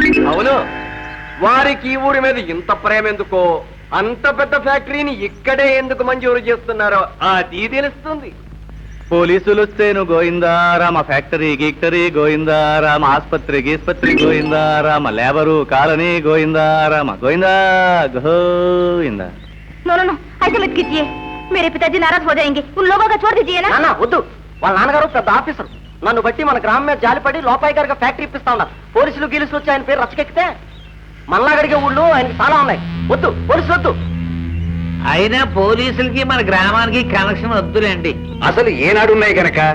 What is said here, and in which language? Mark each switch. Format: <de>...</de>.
<te>అవును, వారికి ఈ ఊరి మీద ఇంత ప్రేమ ఎందుకో, అంత పెద్ద ఫ్యాక్టరీని ఇక్కడే ఎందుకు మంజూరు చేస్తున్నారో అది తెలుస్తుంది. పోలీసులు వస్తేను గోయిందారామ, ఫ్యాక్టరీ గీక్టరీ గోయిందారామ, ఆస్పత్రి గీస్పత్రి గోయిందారామ, labour colony గోయిందారామ, గోయిందా గోయిందా.</te> <hi>No no no, ऐसे मत कीजिए, मेरे पिताजी नाराज हो जाएंगे। उन लोगों का छोड़ दीजिए ना।</hi> <te>నాన్న వద్దు, వాళ్ళ నాన్నగారు పెద్ద ఆఫీసర్. నన్ను బట్టి మన గ్రామం మీద జాలిపడి లోపాయి గారికి ఫ్యాక్టరీ ఇప్పిస్తా ఉన్నారు. పోలీసులు గీలుసులు వచ్చి ఆయన పేరు రచ్చకెక్కితే మళ్ళా గడిగే ఊళ్ళు ఆయనకి చాలా ఉన్నాయి. వద్దు, పోలీసులు వద్దు. అయినా పోలీసులకి మన గ్రామానికి కనెక్షన్ వద్దులేండి. అసలు ఏనాడున్నాయి గనక</te>